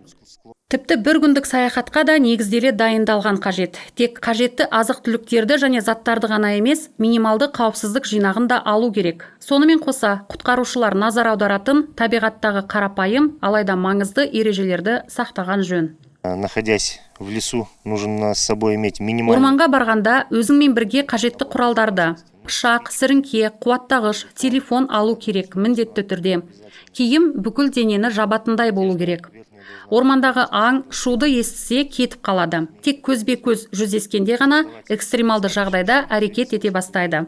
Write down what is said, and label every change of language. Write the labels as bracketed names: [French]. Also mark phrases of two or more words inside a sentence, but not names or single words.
[Kazakh] Тіпті бір күндік саяхатқа да негізделе дайындалған қажет. Тек қажетті азық-түліктерді және заттарды ғана емес, минималды қауіпсіздік жинағын да алу керек. Сонымен қоса, құтқарушылар назар аударатын табиғаттағы қарапайым, алайда маңызды ережелерді сақтаған жөн. [Russian] Находясь в лесу, нужно с собой иметь минимальный. [Kazakh] Орманға барғанда өзіңмен бірге қажетті құралдарды, пышақ, сіріңке, қуаттағыш, телефон алу керек міндетті түрде. Киім бүкіл денені жабатындай болу керек. Ормандағы аң, шуды естісе кетіп қалады. Тек көзбе-көз жүздескенде ғана экстремалды жағдайда әрекет ете бастайды.